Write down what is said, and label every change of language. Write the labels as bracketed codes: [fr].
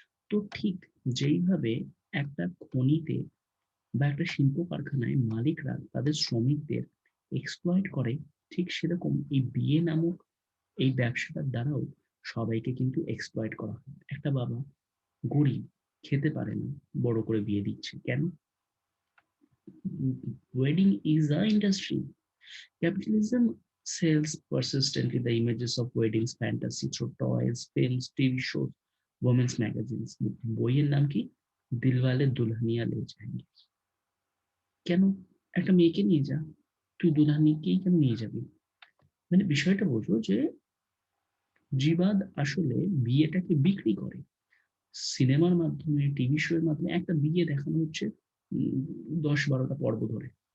[bn] তো ঠিক যেইভাবে একটা খনিতে বা একটা শিল্প কারখানায় মালিকরা তাদের শ্রমিকদের এক্সপ্লয়েট করে, ঠিক সেরকম এই বিয়ে নামক এই ব্যবসাটার দ্বারাও সবাইকে কিন্তু এক্সপ্লয়েট করা হয়। একটা বাবা গরিব, খেতে পারে না, বড় করে বিয়ে দিচ্ছে কেন? [en] Wedding is a industry. Capitalism sells persistently the images of weddings fantasy through toys, films, TV shows, women's magazines. [bn] বইয়ের নাম কি? দিলওয়ালে দুলহানিয়া লে যায়েঙ্গে। কেন? একটা মেয়েকে নিয়ে যা, তুই দুলহানিয়াকেই কেন নিয়ে যাবি? মানে বিষয়টা বোঝো যে জিবাদ আসলে বিয়েটাকে বিক্রি করে। সিনেমার মাধ্যমে, টিভি শো এর মাধ্যমে একটা বিয়ে দেখানো হচ্ছে ১০-১২টা পর্ব ধরে।